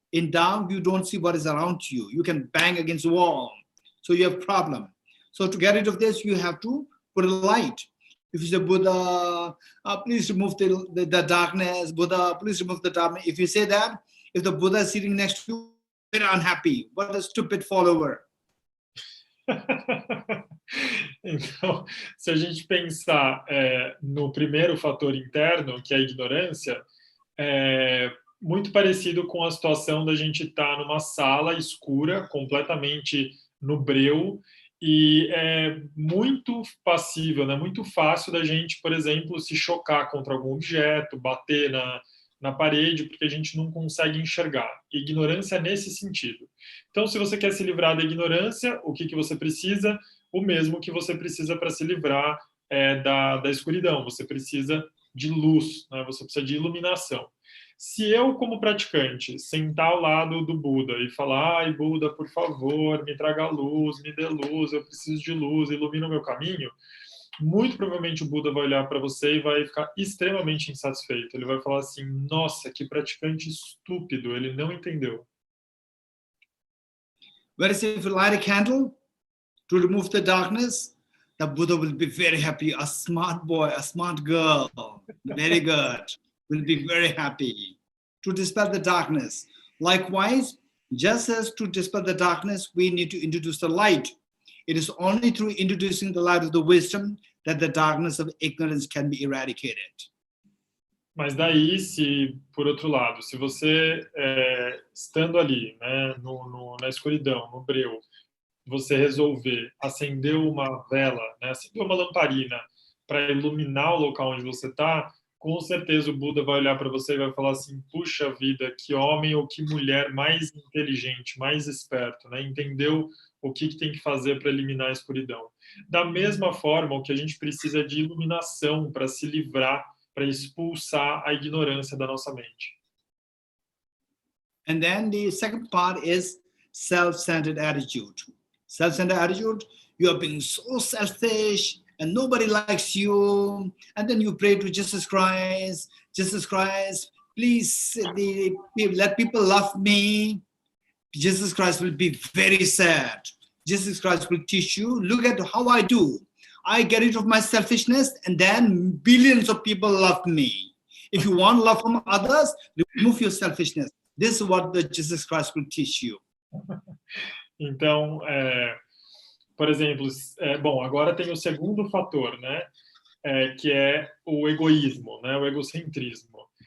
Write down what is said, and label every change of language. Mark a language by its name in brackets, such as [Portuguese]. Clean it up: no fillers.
[English] In dark, you don't see what is around you. You can bang against the wall, so you have problem. So to get rid of this, you have to put a light. If you say, Buddha, please remove the darkness. Buddha, please remove the darkness. If you say that, if the Buddha is sitting next to you, very unhappy. What a stupid follower. [Portuguese] Então, se a gente pensar no primeiro fator interno, que é a ignorância, é muito parecido com a situação da gente estar numa sala escura, completamente no breu, e é muito passível, né, muito fácil da gente, por exemplo, se chocar contra algum objeto, bater na parede, porque a gente não consegue enxergar. Ignorância nesse sentido. Então, se você quer se livrar da ignorância, o que você precisa? O mesmo que você precisa para se livrar da escuridão. Você precisa de luz, né? Você precisa de iluminação. Se eu, como praticante, sentar ao lado do Buda e falar, ai, Buda, por favor, me traga luz, me dê luz, eu preciso de luz, ilumina o meu caminho, muito provavelmente o Buda vai olhar para você e vai ficar extremamente insatisfeito. Ele vai falar assim, nossa, que praticante estúpido, ele não entendeu. [English] Whereas if you light a candle to remove the darkness, the Buddha will be very happy. A smart boy, a smart girl, very good, will be very happy to dispel the darkness. Likewise, just as to dispel the darkness, we need to introduce the light. It is only through introducing the light of the wisdom that the darkness of ignorance can be eradicated. [Portuguese] Mas daí, se, por outro lado, se você, estando ali, né, na escuridão, no breu, você resolver acender uma vela, né, acender uma lamparina para iluminar o local onde você está, com certeza o Buda vai olhar para você e vai falar assim, puxa vida, que homem ou que mulher mais inteligente, mais esperto, né, entendeu o que tem que fazer para eliminar a escuridão. Da mesma forma, o que a gente precisa é de iluminação para se livrar, para expulsar a ignorância da nossa mente. [English] And then the second part is self-centered attitude. Self-centered attitude, you are being so selfish and nobody likes you. And then you pray to Jesus Christ, please let people love me. Jesus Christ will be very sad. Jesus Christ will teach you, look at how I do. I get rid of my selfishness and then billions of people love me. If you want love from others, remove your selfishness. This is what the Jesus Christ will teach you. [Portuguese] Então, por exemplo, bom, agora tem o segundo fator, né, que é o egoísmo, né, o egocentrismo.